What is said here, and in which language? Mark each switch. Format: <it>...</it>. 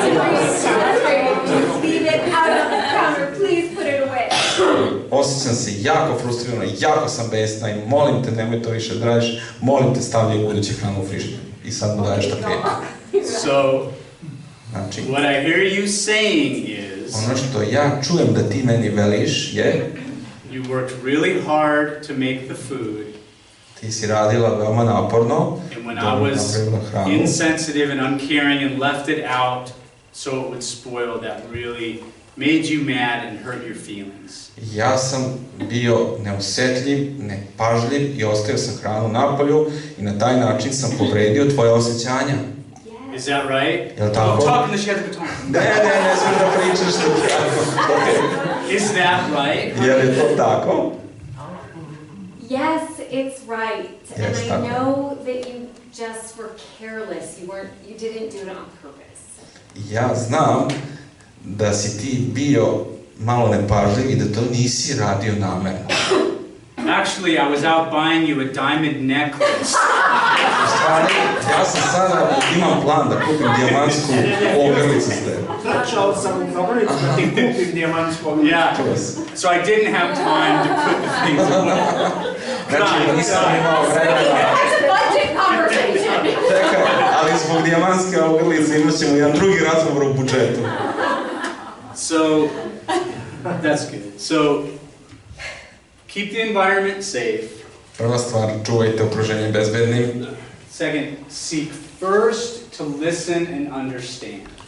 <en>Leave it out on the counter, please put it away.</en> <sr>Osjećam se jako frustrirana, jako sam besna i molim te, nemoj to više da radiš, molim te, stavljaj budući hranu u frižider. I sad mu daješ štafetu.</sr> <en>So,</en> <sr>znači,</sr> <en>what I hear you saying is...</en> <sr>ono što ja čujem da ti meni veliš je...</sr> <en>You worked really hard to make the food.</en> <sr>Ti si radila veoma naporno</sr> <en>And when</en> <sr>da</sr> <en>I was</en> <sr>napravila hranu.</sr> <en>insensitive and uncaring and left it out so it would spoil, that really made you mad and hurt your feelings.</en> <sr>Ja sam bio neosjetljiv, nepažljiv i ostavio sam hranu napolju i na taj način sam povredio tvoje osjećanja.</sr> <en>Is that right?</en> <sr>Jel tako?</sr> <en>I'm talking to she has a baton.</en> <sr>Ne smiješ da pričaš tako.</sr> <en>Is that right?</en> <sr>Jel je to tako?</sr> <en>Yes, it's right. Yes, and I</en> <sr>tako.</sr> <en>know that you just were careless. You didn't do it on purpose.</en> <sr>Ja znam da si ti bio malo nepažljiv i da to nisi radio namerno.</sr> <en>Actually, I was out buying you a diamond necklace.</en> <sr>U stvari, ja sam sada, imam plan da kupim dijamantsku ogrlicu s tebe. Trčao sam u fabriku da ti kupim dijamantsku ogrlicu.</sr> <en>Yeah. So I didn't have time to put the things away.</en> <sr>Znači, nisam imao vremena.</sr> <en>Budget conversation.</en> <sr>Čekaj, ali zbog dijamantske ogrlice imat ćemo jedan drugi razgovor o budžetu.</sr> <en>So, that's good. So, keep the environment safe.</en> <sr>Prva stvar, čuvajte okruženje bezbednim.</sr> <en>Second, seek first to listen and understand.</en>